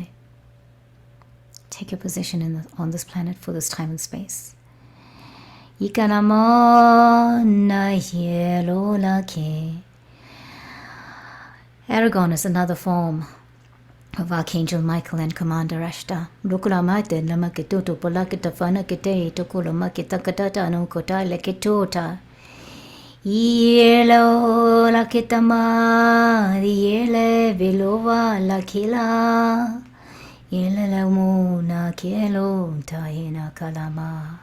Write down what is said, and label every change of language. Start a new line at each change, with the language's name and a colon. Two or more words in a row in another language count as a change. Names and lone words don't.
English: Take your position on this planet for this time and space. Aragorn is another form of Archangel Michael and Commander Ashtar. Yelo la kitama, yele vilova la kila, yele la muna kielo tahina kalama.